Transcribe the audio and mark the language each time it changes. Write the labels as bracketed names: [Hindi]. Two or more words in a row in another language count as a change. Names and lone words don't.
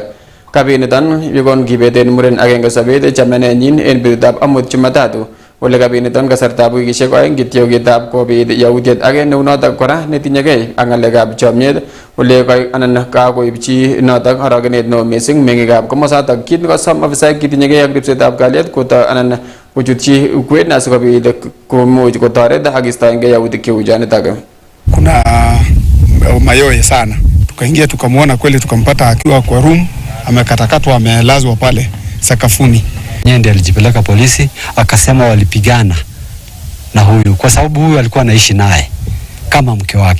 [Kalenjin] Kabiniton yekon kibeten muren agenge sobet chamanenyin en betutab amut Jumatatu ole kabiniton kasartab wikishek oeng kityo kitab kobit yautiet age neunotok kora netinyegei ak ng'alekab chomyet ole anan kakoibchi notok orogenet neo missing meng'ikab komosatak kit nekosom ofisaek kitinyegei ak ripsetab kalyet anan kochutchi ukwet asikobit komuch kotoret ak istoengei yautik cheu chonitok. [Swahili] Kuna mayoe sana, tukaingia tukamwona kweli, tukampata akiwa kwa room amekatakatwa, amelazwa pale sakafuni. Yeye ndiye alijipeleka polisi, akasema walipigana na huyu kwa sababu huyu alikuwa anaishi naye kama mke wake.